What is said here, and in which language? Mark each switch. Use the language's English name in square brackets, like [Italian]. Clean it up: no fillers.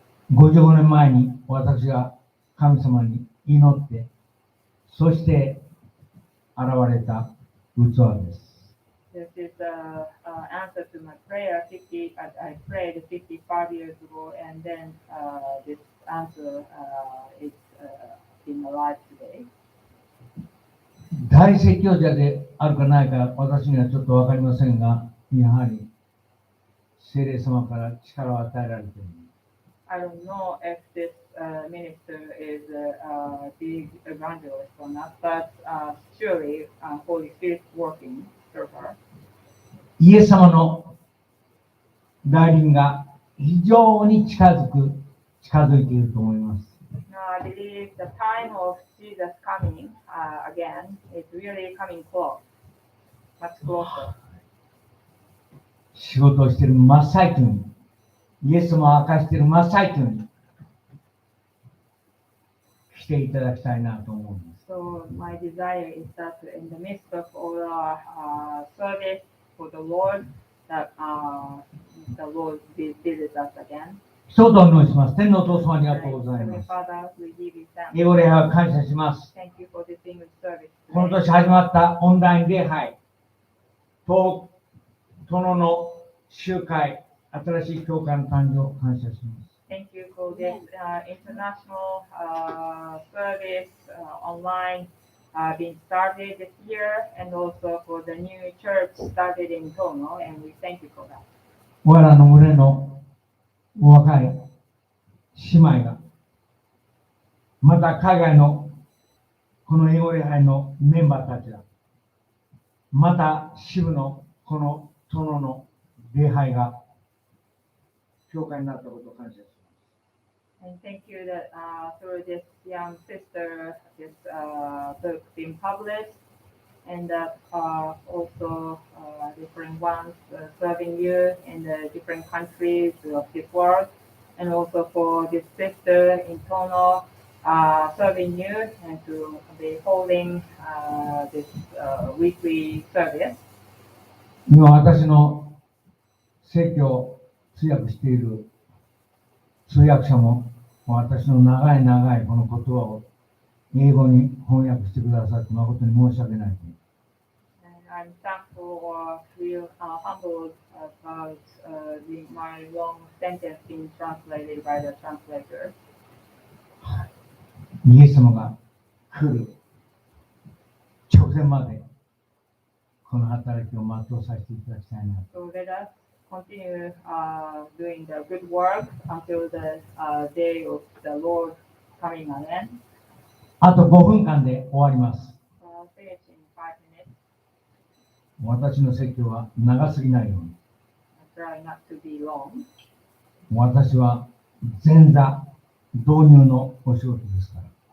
[Japanese] 55年前に私が神様に祈って、そして現れた器です。 [English] This is the answer to my prayer. I prayed 55 years ago, and then this answer is in my life today. [Japanese] 大説教者であるかないか私にはちょっとわかりませんが、やはり聖霊様から力を与えられている。 [English] I don't know if this minister is a big evangelist or not, but surely Holy Spirit working through her. [Japanese] イエス様の来臨が非常に近づいていると思います。 [English] Now, I believe the time of Jesus coming again is really coming close, much closer. [Japanese] 仕事をしている真っ最中に、イエス様を明かしている真っ最中に来ていただきたいなと思うんです。 [English] So my desire is that in the midst of all our service for the Lord, that the Lord will visit us again. [Japanese] 一言お祈りします。天のお父様ありがとうございま [English] Heavenly [Japanese] す。 [English] Father, we give you thanks. [Japanese] 英語礼拝を感謝します。 [English] Thank you for this English service [Japanese] この [English] today. [Japanese] 年始まったオンライン礼拝、東殿の集会、新しい教会の誕生を感謝します。 [English] Thank you for this international service online being started this year, and also for the new church started in Tono, and we thank you for that. [Japanese] 我らの群れの若い姉妹が、また海外のこの英語礼拝のメンバーたちが、また支部のこの殿の礼拝が教会になったことを感謝します。 [English] And thank you that through this young sister, this book being published, and that also different ones serving you in the different countries of this world, and also for this sister in Tono serving you and to be holding this weekly service. [Japanese] 今私の説教を通訳している通訳者も私の長いこの言葉を英語に翻訳してくださって誠に申し訳ない。 [English] I'm thankful or feel humbled about my long sentence being translated by the translator. [Japanese] イエス様が来る直前までこの働きを全うさせていただきたいな。 [English] So let us continue doing the good work until the day of the Lord coming an end. [Japanese] あと5分間で終わります。 [English] Finish in 5 minutes. [Japanese] 私の説教は長すぎないように。 [English] Try not to be long. [Japanese] 私は前座導入のお仕事ですから。